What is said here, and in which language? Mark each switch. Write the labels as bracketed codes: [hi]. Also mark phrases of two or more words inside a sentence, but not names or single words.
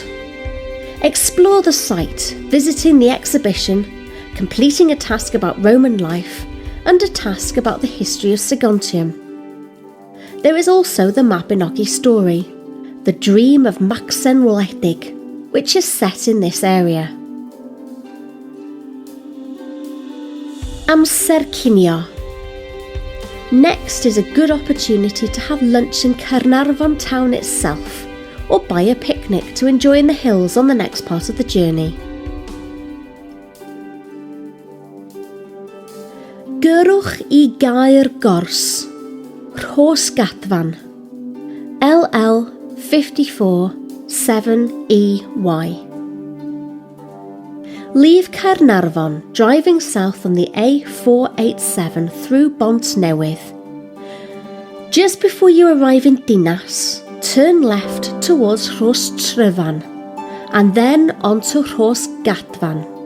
[en] Explore the site, visiting the exhibition, completing a task about Roman life, and a task about the history of Segontium. There is also the Mabinogi story, the dream of Maxen Wledig, which is set in this area. [cy] Amser cinio. [en] Next is a good opportunity to have lunch in Caernarfon town itself, or buy a picnic to enjoy in the hills on the next part of the journey. [cy] Gyrwch I Gaer Gors, Rhosgadfan, LL 54 7EY. [en] Leave Caernarfon, driving south on the A487 through Bontnewydd. Just before you arrive in Dinas, turn left towards Rhostryfan and then onto Rhosgadfan.